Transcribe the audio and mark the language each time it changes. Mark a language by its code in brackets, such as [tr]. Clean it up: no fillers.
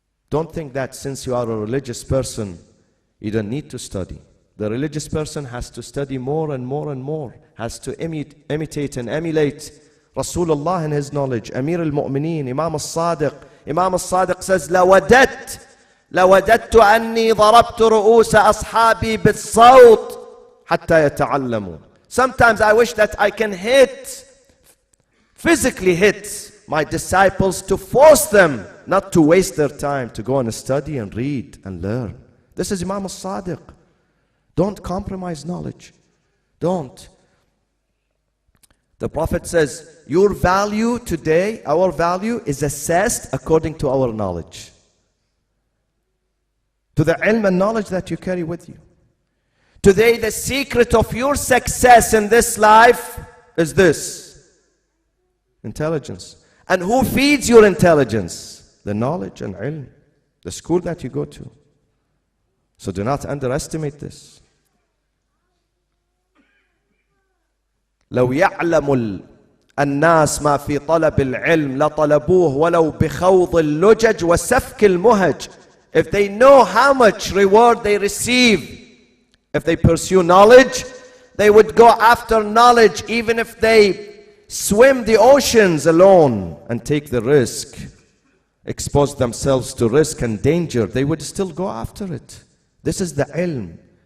[en] Don't think that since you are a religious person, you don't need to study. The religious person has to study more and more and more, has to imitate and emulate Rasulullah in his knowledge, Amir al-Mu'mineen, Imam al-Sadiq. Imam al-Sadiq says, [ar] لوددت أني ضربت رؤوس أصحابي بالصوت حتى يتعلموا. [en] Sometimes I wish that I can physically hit my disciples to force them not to waste their time, to go and study and read and learn. This is Imam al-Sadiq. Don't compromise knowledge. Don't. The Prophet says, your value today, our value is assessed according to our knowledge. To the ilm and knowledge that you carry with you. Today, the secret of your success in this life is this: intelligence. And who feeds your intelligence? The knowledge and ilm, the school that you go to. So do not underestimate this. [ar] لو يعلم الناس ما في طلب العلم لطلبوه ولو بخوض اللجج وسفك المهج. [en] If they know how much reward they receive, if they pursue knowledge, they would go after knowledge even if they swim the oceans alone and take the risk, expose themselves to risk and danger, they would still go after it. This is the ilm.